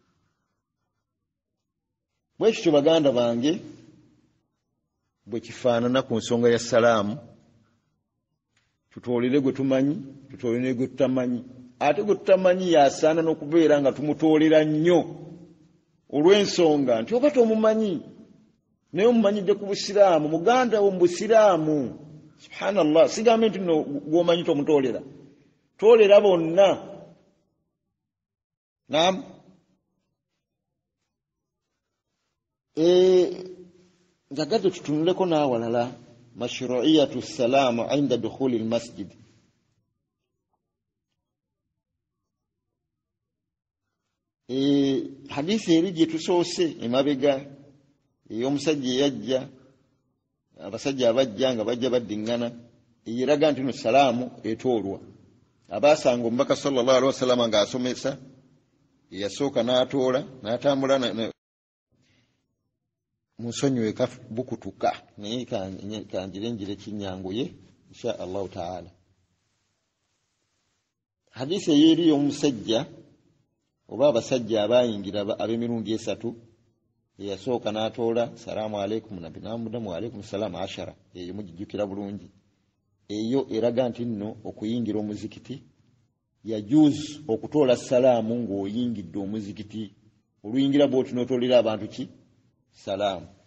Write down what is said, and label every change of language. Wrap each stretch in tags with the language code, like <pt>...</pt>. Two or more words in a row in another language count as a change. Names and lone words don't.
<lg>bwekityo baganda bange bwe kifaanana ku nsonga ya salaamu tutoolere gwe tumanyi tutoolere gwe tutamanyi ate gwe tutamanyi yasaana n'okubeera nga tumutoolera nnyo olw'ensonga nti oba tomumanyi naye omumanyidde ku busiraamu muganda wo mu busiraamu subhanallah sigambe nti no gwomanyi tomutoolera toolera bonna naam njagadde tutunuleko n'awalala</lg> <ar>مشروعية السلام عند دخول المسجد</ar> <lg>hadisi eri gye tusoose emabega ey'omusajja eyajja abasajja abajja nga bajja baddiŋŋana eyeraga nti no salaamu etoolwa abaasanga omubaka</lg> <ar>صلى الله عليه وسلم</ar> <lg>ng'asomesa eyasooka n'atoola n'atambula munsonyiwe bukutuka naye kanjirenjire kinyanguye</lg> <ar>إن شاء الله تعالى</ar> <lg>hadisi eyeri y'omusajja oba abasajja abayingira ab'emirundi 3 eyasooka n'atoola</lg> <ar>السلام عليكم</ar> <lg>nabbi n'amuddamu</lg> <ar>عليكم السلام</ar> <lg>10 eyo mugijjukira bulungi eyo eraga nti nno okuyingira omuzikiti yajuzu okutoola salaamu ng'oyingidde omuzikiti oluyingira bw'oti n'otoolera abantu ki salaamu</lg>